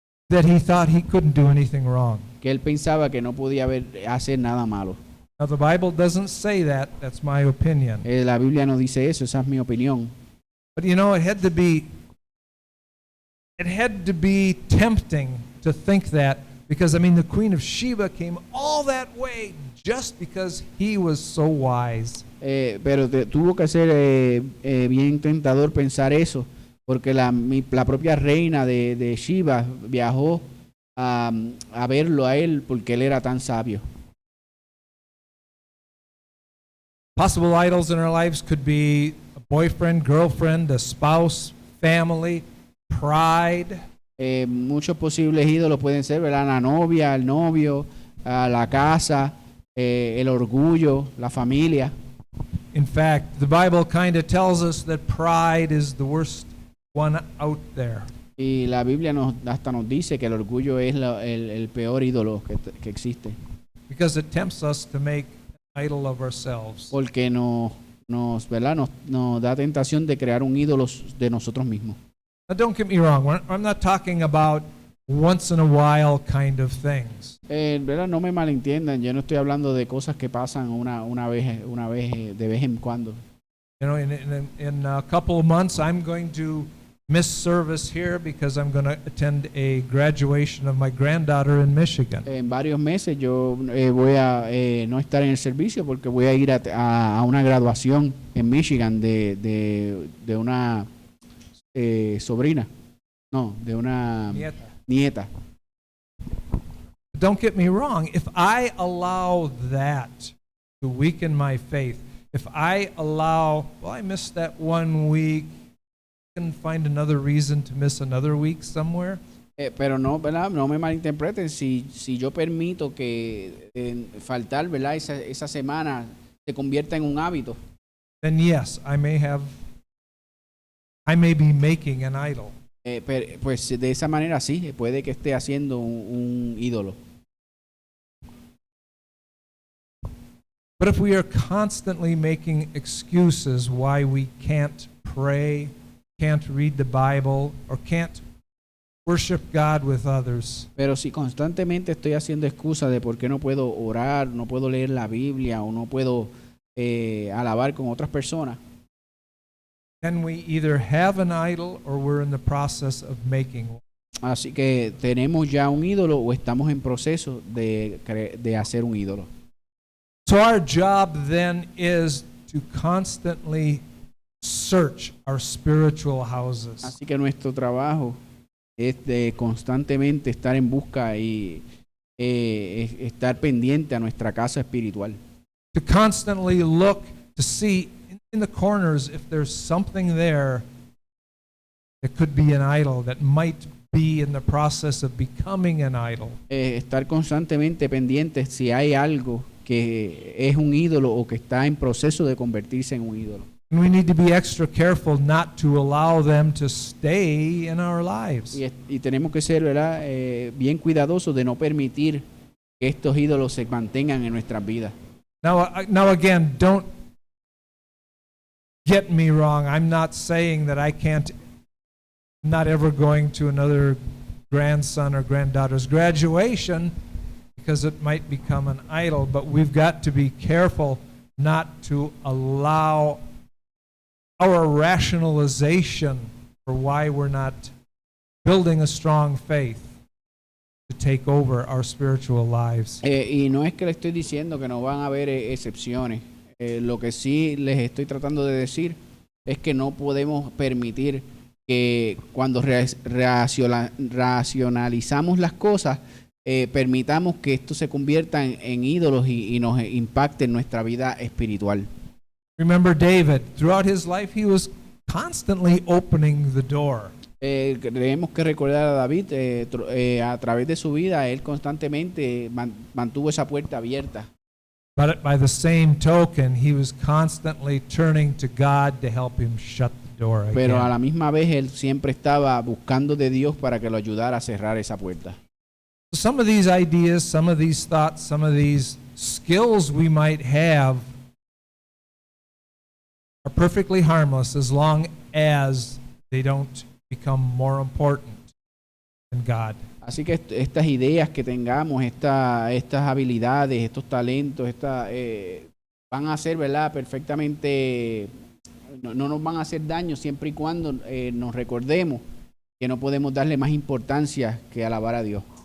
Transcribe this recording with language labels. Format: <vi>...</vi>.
<en>that he thought he couldn't do anything wrong.</en> <es>que él pensaba que no podía hacer nada malo.</es> <en>Now, the Bible doesn't say that. That's my opinion.</en> <es>La Biblia no dice eso, esa es mi opinión.</es> <en>But you know, it had to be tempting to think that, because I mean, the Queen of Sheba came all that way just because he was so wise.</en> <es>Pero tuvo que ser bien tentador pensar eso, porque la propia reina de Sheba viajó a verlo a él porque él era tan sabio.</es> <en>Possible idols in our lives could be a boyfriend, girlfriend, a spouse, family, pride.</en> <es>Muchos posibles ídolos pueden ser, ¿verdad?, la novia, el novio, la casa, el orgullo, la familia.</es> <en>In fact, the Bible kind of tells us that pride is the worst one out there.</en> <es>Y la Biblia hasta nos dice que el orgullo es el peor ídolo que existe.</es> <en>Because it tempts us to make an idol of ourselves.</en> <es>Porque ¿verdad?, nos da tentación de crear un ídolo de nosotros mismos.</es> <en>Now, don't get me wrong. I'm not talking about once in a while kind of things.</en> <es>¿Verdad? No me malentiendan, yo no estoy hablando de cosas que pasan una vez de vez en cuando.</es> <en>You know, in a couple of months, I'm going to miss service here because I'm going to attend a graduation of my granddaughter in Michigan.</en> <es>En varios meses yo voy a no estar en el servicio porque voy a ir a una graduación en Michigan de una sobrina, no, de una Nieta. nieta.</es> <en>Don't get me wrong. If I allow that to weaken my faith, if I allow, well, I missed that 1 week, I can find another reason to miss another week somewhere.</en> <es>Pero no, ¿verdad? No me malinterpreten. Si yo permito que faltar, ¿verdad? Esa semana se convierta en un hábito,</es> <en>Then yes, I may be making an idol.</en> <es>pues de esa manera sí, puede que esté haciendo un ídolo.</es> <en>But if we are constantly making excuses why we can't pray, can't read the Bible, or can't worship God with others,</en> <es>Pero si constantemente estoy haciendo excusas de por qué no puedo orar, no puedo leer la Biblia o no puedo alabar con otras personas,</es> <en>then we either have an idol or we're in the process of making one.</en> <es>así que tenemos ya un ídolo o estamos en proceso de hacer un ídolo.</es> <en>So our job then is to constantly search our spiritual houses.</en> <es>Así que nuestro trabajo es de constantemente estar en busca y estar pendiente a nuestra casa espiritual.</es> <en>To constantly look to see in the corners if there's something there that could be an idol, that might be in the process of becoming an idol.</en> <es>Estar constantemente pendientes si hay algo que es un ídolo o que está en proceso de convertirse en un ídolo.</es> <en>And we need to be extra careful not to allow them to stay in our lives.</en> <es>Y tenemos que ser, ¿verdad? Bien cuidadosos de no permitir que estos ídolos se mantengan en nuestras vidas.</es> <en>Now again, don't get me wrong. I'm not saying that I'm not ever going to another grandson or granddaughter's graduation because it might become an idol, but we've got to be careful not to allow our rationalization for why we're not building a strong faith to take over our spiritual lives.</en> <es>Y no es que le estoy diciendo que no van a haber excepciones. Lo que sí les estoy tratando de decir es que no podemos permitir que cuando racionalizamos las cosas, permitamos que esto se convierta en ídolos y nos impacte en nuestra vida espiritual.</es> <en>Remember David, throughout his life, he was constantly opening the door.</en> <es>Tenemos que recordar a David, a través de su vida, él constantemente mantuvo esa puerta abierta.</es> <en>But by the same token, he was constantly turning to God to help him shut the door again.</en> <es>Pero a la misma vez, él siempre estaba buscando de Dios para que lo ayudara a cerrar esa puerta.</es> <en>Some of these ideas, some of these thoughts, some of these skills we might have are perfectly harmless as long as they don't become more important than God.</en> <es>Así que estas ideas que tengamos, estas habilidades, estos talentos, van a ser, ¿verdad? Perfectamente, no nos van a hacer daño siempre y cuando nos recordemos que no podemos darle más importancia que alabar a Dios.</es>